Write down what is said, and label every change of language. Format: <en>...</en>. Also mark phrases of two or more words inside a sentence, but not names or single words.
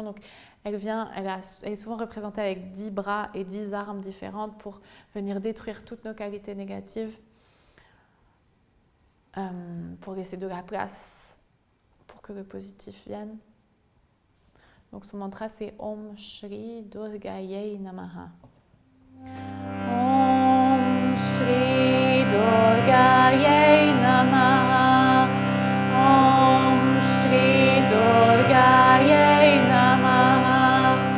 <fr>Donc elle est souvent représentée avec 10 bras et 10 armes différentes pour venir détruire toutes nos qualités négatives, pour laisser de la place pour que le positif vienne. Donc son mantra c'est</fr> <sa>ॐ श्री दुर्गायै नमः. ॐ श्री दुर्गायै नमः. ॐ श्री दुर्गायै नमः.</sa>